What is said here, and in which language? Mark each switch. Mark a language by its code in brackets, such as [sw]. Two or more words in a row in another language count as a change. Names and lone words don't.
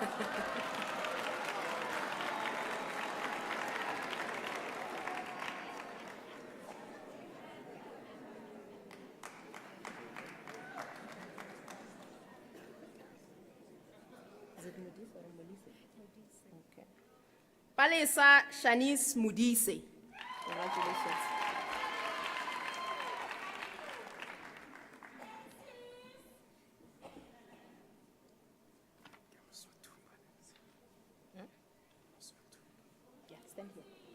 [en] Is it Modise or Modise? Okay. Palesa Shanice Mudise. Congratulations. Yeah, stand here.